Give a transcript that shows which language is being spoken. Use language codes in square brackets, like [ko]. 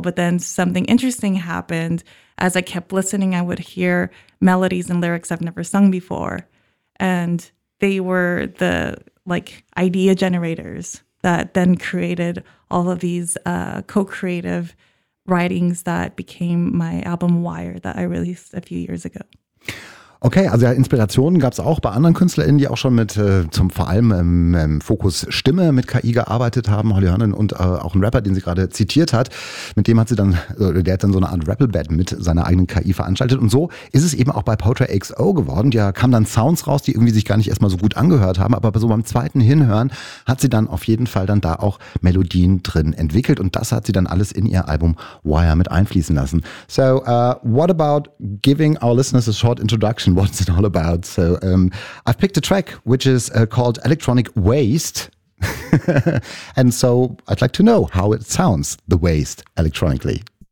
[en] But then something interesting happened. As I kept listening, I would hear melodies and lyrics I've never sung before. And they were the like idea generators that then created all of these co-creative writings that became my album Wire that I released a few years ago. [de] Okay, also ja, Inspirationen gab es auch bei anderen KünstlerInnen, die auch schon mit zum vor allem Fokus Stimme mit KI gearbeitet haben, Holly Hörnin und auch ein Rapper, den sie gerade zitiert hat. Mit dem hat sie dann, der hat dann so eine Art Rappelbad mit seiner eigenen KI veranstaltet. Und so ist es eben auch bei Poetry XO geworden. Da kamen dann Sounds raus, die irgendwie sich gar nicht erstmal so gut angehört haben, aber so beim zweiten Hinhören hat sie dann auf jeden Fall dann da auch Melodien drin entwickelt. Und das hat sie dann alles in ihr Album Wire mit einfließen lassen. [en] So, what about giving our listeners a short introduction? What's it all about? So I've picked a track which is called Electronic Waste. And so I'd like to know how it sounds, the waste, electronically.